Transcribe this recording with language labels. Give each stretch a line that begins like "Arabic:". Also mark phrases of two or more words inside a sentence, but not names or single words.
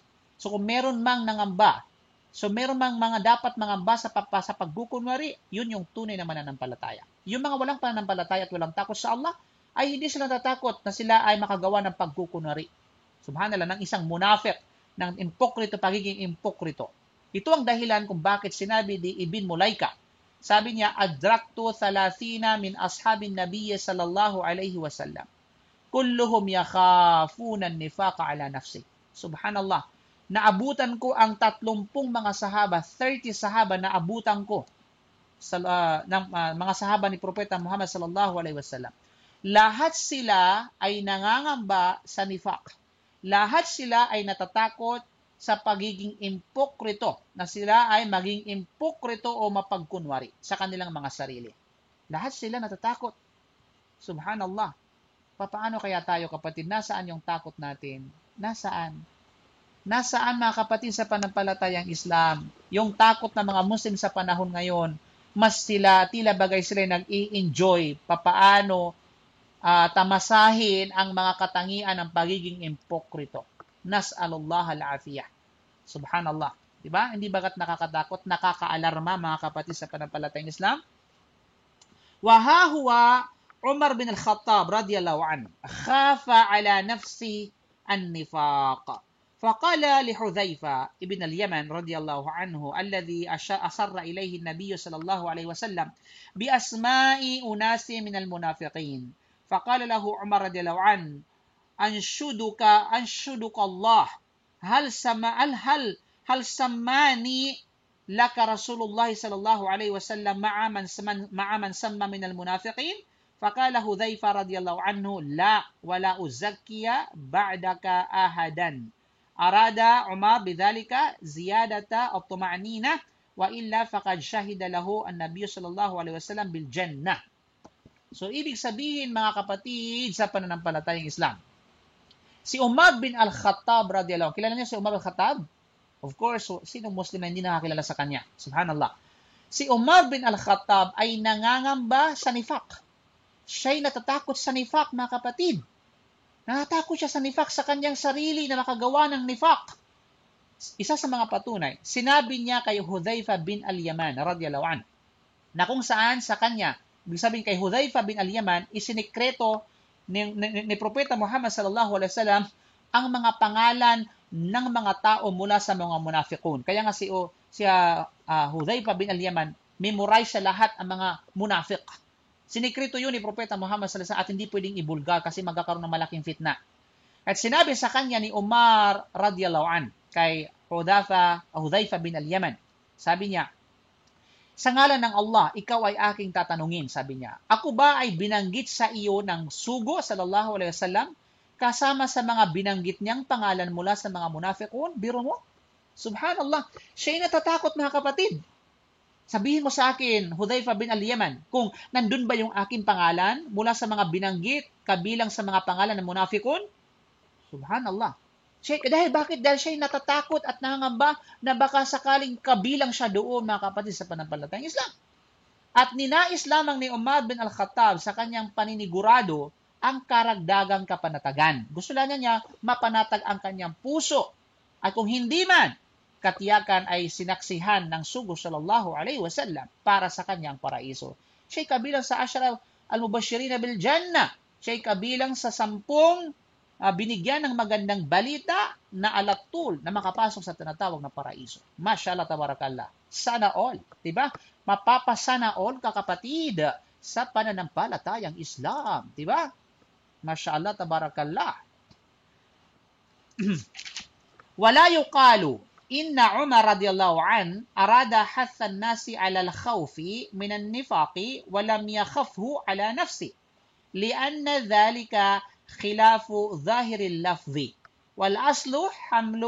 Filipino: So, kung meron mang nangamba, meron mang mga dapat mangamba sa pagkukunwari, yun yung tunay na mananampalataya. Yung mga walang pananampalataya at walang takot sa Allah, ay hindi sila natatakot na sila ay makagawa ng pagkukunwari. Subhanallah, ng isang munafiq, ng impokrito, pagiging impokrito. Ito ang dahilan kung bakit sinabi di Ibn Mulaika. Sabi niya,
Arabic: أدركت 30 من أصحاب النبي صلى الله عليه وسلم. كلهم يخافون النفاق على نفسه.
Filipino: Subhanallah. Naabutan ko ang 30 mga sahaba, 30 sahaba na abutan ko ng mga sahaba ni Propeta Muhammad
Arabic: صلى الله عليه وسلم.
Filipino: Lahat sila ay nangangamba sa nifaq. Lahat sila ay natatakot sa pagiging impokrito, na sila ay maging impokrito o mapagkunwari sa kanilang mga sarili. Lahat sila natatakot. Subhanallah. Paano kaya tayo, kapatid? Nasaan yung takot natin? Nasaan? Nasaan, mga kapatid, sa panampalatayang Islam? Yung takot ng mga Muslim sa panahon ngayon, mas tila bagay sila nag-i-enjoy papaano tamasahin ang mga katangian ng pagiging impokrito.
Arabic: نسأل الله العافية. سبحان الله.
Filipino: Diba? Hindi bagat nakakatakot, nakakaalarma, mga kapatid, sa panampalatayang Islam?
Arabic: وهو عمر بن الخطاب رضي الله عنه خاف على نفسه النفاق. فقال لحذيفة ابن اليمن رضي الله عنه الذي أصر إليه النبي صلى الله عليه وسلم بأسماء أناس من المنافقين فقال له عمر رضي الله عنه أنشدك الله هل سماني لك رسول الله صلى الله عليه وسلم مع من سمى من المنافقين فقال حذيفة رضي الله عنه لا ولا أزكي بعدك أحدا أراد عمر بذلك زيادة الطمأنينة وإلا فقد شهد له النبي صلى الله عليه وسلم بالجنة.
Filipino: So ibig sabihin, mga kapatid, sa pananampalatayang Islam, si Umar bin al-Khattab
Arabic: رضي الله عنه,
Filipino: kilala niyo si Umar bin al-Khattab?
English: Of course,
Filipino: sinong Muslim na hindi nakakilala sa kanya? Subhanallah. Si Umar bin al-Khattab ay nangangamba sa nifaq. Siya'y natatakot sa nifaq, mga kapatid. Natatakot siya sa nifaq, sa kanyang sarili na makagawa ng nifaq. Isa sa mga patunay, sinabi niya kay Hudhayfa bin al-Yaman
Arabic: رضي الله عنه,
Filipino: na kung saan sa kanya, ibig sabihin kay Hudhayfa bin al-Yaman, isinikreto ni Propeta Muhammad
Arabic: صلى الله عليه وسلم
Filipino: ang mga pangalan ng mga tao mula sa mga munafiqun. Kaya nga si Hudhayfa bin al-Yaman, memorize sa lahat ang mga munafiq. Sinikreto yun ni Propeta Muhammad
Arabic: صلى الله عليه وسلم
Filipino: at hindi pwedeng ibulgar kasi magkakaroon ng malaking fitna. At sinabi sa kanya ni Umar
Arabic: رضي الله عن
Filipino: kay Hudhayfa bin al-Yaman, sabi niya, sa ngalan ng Allah, ikaw ay aking tatanungin, sabi niya. Ako ba ay binanggit sa iyo ng sugo
Arabic: صلى الله عليه وسلم
Filipino: kasama sa mga binanggit niyang pangalan mula sa mga munafiqun? Biro mo? Subhanallah. Siya'y natatakot, mga kapatid. Sabihin mo sa akin, Hudhayfa bin al-Yaman, kung nandun ba yung aking pangalan mula sa mga binanggit kabilang sa mga pangalan ng munafiqun? Subhanallah. Bakit? Dahil siya'y natatakot at nangangamba na baka sakaling kabilang siya doon, mga kapatid, sa panampalatayang Islam. At ninais lamang ni Umar bin al-Khattab sa kanyang paninigurado ang karagdagang kapanatagan. Gusto lang niya mapanatag ang kanyang puso. At kung hindi man, katiyakan ay sinaksihan ng sugo
Arabic: صلى الله عليه وسلم
Filipino: para sa kanyang paraiso. Siya'y kabilang sa
Arabic: العشرة المبشرين بالجنة.
Filipino: Siya'y kabilang sa 10 binigyan ng magandang balita na alatul na makapasok sa tinatawag na paraiso.
Arabic: ما شاء الله، تبارك الله.
Filipino: Sana all. Diba? Mapapasana all ka kapatid sa pananampalatayang Islam. Diba?
Arabic: ما شاء الله، تبارك الله. ولا يقال إن عمر رضي الله عنه أراد هذا الناس على الخوف من النفاق ولم يخفه على نفسه لأن ذلك خلاف ظاهر اللفظ والأصل حمل